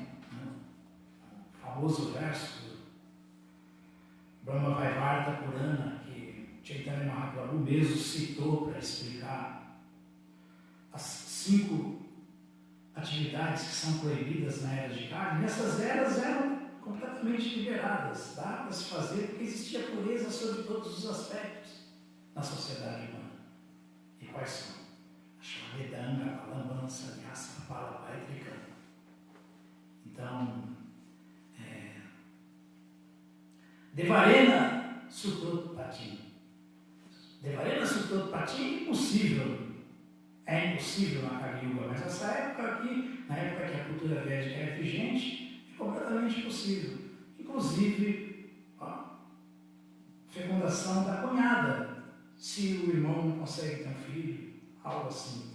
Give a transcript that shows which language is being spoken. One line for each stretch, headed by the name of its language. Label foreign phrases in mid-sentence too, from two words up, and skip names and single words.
Portuguese: o famoso verso Brahma Vaivarta Purana, que Chaitanya Mahaprabhu mesmo citou para explicar as 5 atividades que são proibidas na era de carne, nessas eras eram completamente liberadas, dá para se fazer, porque existia pureza sobre todos os aspectos na sociedade humana. E quais são?
Sanskrit: Ashwamedanga, Palambana, Sannyasa, Palapaitrika.
Portuguese: Então,
Sanskrit: Devarena Sutotpati. Devarena Sutotpati
Portuguese: é impossível. É impossível na Kali Yuga, mas nessa época aqui, na época que a cultura védica é vigente, é completamente possível. Inclusive, fecundação da cunhada, se o irmão não consegue ter um filho, algo assim.